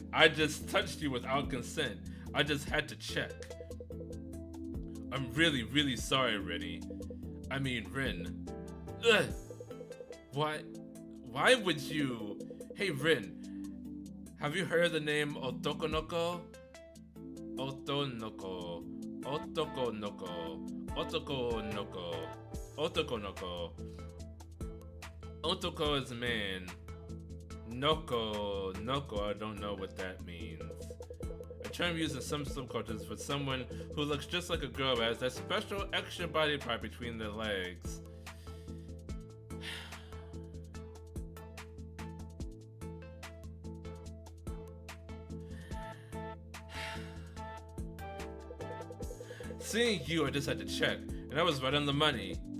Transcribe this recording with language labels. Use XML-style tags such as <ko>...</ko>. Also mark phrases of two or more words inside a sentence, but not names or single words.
<en>I just touched you without consent. I just had to check. I'm really, really sorry, Rennie. I mean, Rin. Ugh. Why would you... Hey, Rin. Have you heard the name Otokonoko? Otonoko. Otokonoko. Otokonoko. Otokonoko. Otoko is man. Noko. I don't know what that means. A term used in some subcultures for someone who looks just like a girl but has that special extra body part between their legs. Seeing you, I just had to check, and I was right on the money.</en>